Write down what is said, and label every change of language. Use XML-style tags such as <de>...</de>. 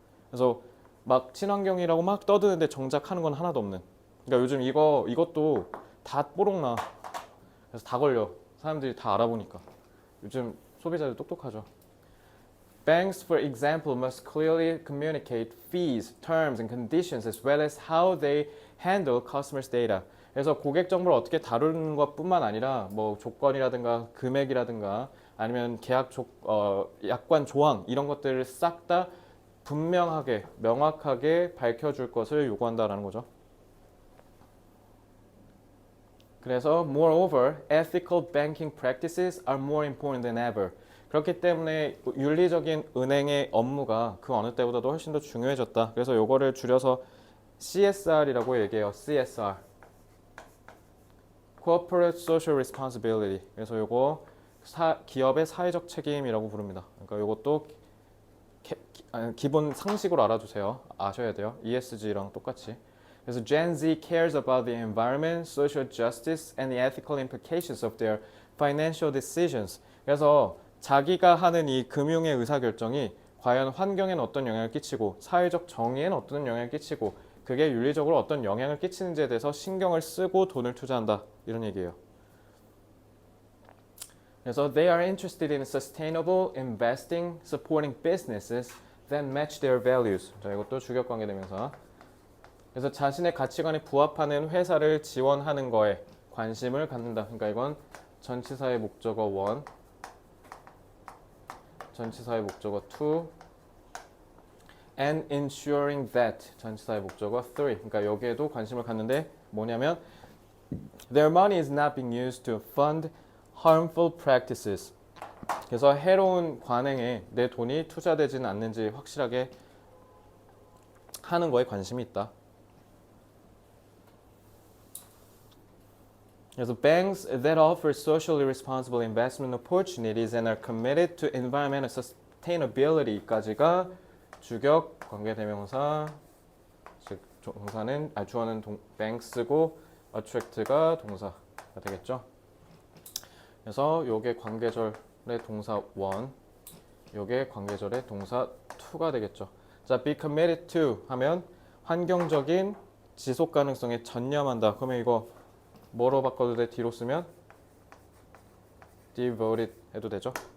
<ko>그래서 막 친환경이라고 막 떠드는데 정작 하는 건 하나도 없는. 그러니까 요즘 이것도 다 뽀록나. 그래서 다 걸려. 사람들이 다 알아보니까. 요즘 소비자들 똑똑하죠.</ko> <en>Banks, for example, must clearly communicate fees, terms, and conditions as well as how they handle customers' data.</en> <ko>그래서 고객 정보를 어떻게 다루는 것뿐만 아니라 뭐 조건이라든가 금액이라든가 아니면 약관 조항 이런 것들을 싹 다 분명하게 명확하게 밝혀줄 것을 요구한다라는 거죠. 그래서</ko> <en>moreover, ethical banking practices are more important than ever.</en> <ko>그렇기 때문에 윤리적인 은행의 업무가 그 어느 때보다도 훨씬 더 중요해졌다. 그래서 요거를 줄여서 CSR이라고 얘기해요.</ko> <en>CSR. Corporate Social Responsibility.</en> <ko>그래서 요거 기업의 사회적 책임이라고 부릅니다. 그러니까 요것도 기본 상식으로 알아두세요. 아셔야 돼요. ESG랑 똑같이. 그래서</ko> <en>Gen Z cares about the environment, social justice, and the ethical implications of their financial decisions.</en> <ko>그래서 자기가 하는 이 금융의 의사결정이 과연 환경에는 어떤 영향을 끼치고 사회적 정의에는 어떤 영향을 끼치고 그게 윤리적으로 어떤 영향을 끼치는지에 대해서 신경을 쓰고 돈을 투자한다. 이런 얘기예요. 그래서</ko> <en>they are interested in sustainable investing, supporting businesses that match their values.</en> <ko>자, 이것도 주격 관계되면서 그래서 자신의 가치관에 부합하는 회사를 지원하는 거에 관심을 갖는다. 그러니까 이건 전치사의 목적어 1, 전치사의 목적어 2,</ko> <en>and ensuring that</en> <ko>전치사의 목적어 3. 그러니까 여기에도 관심을 갖는데 뭐냐면</ko> <en>their money is not being used to fund harmful practices.</en> <ko>그래서 해로운 관행에 내 돈이 투자되지는 않는지 확실하게 하는 거에 관심이 있다.</ko> <en>그래서 banks that offer socially responsible investment opportunities and are committed to environmental sustainability</en> <ko>까지가 주격 관계대명사, 즉 동사는 주어는 banks고 attract가 동사가 되겠죠. 그래서 요게 관계절의 동사 1, 요게 관계절의 동사 2가 되겠죠. 자, be committed to 하면 환경적인 지속 가능성에 전념한다. 그러면 이거 뭐로 바꿔도 돼? 뒤로 쓰면 devoted 해도 되죠.</ko>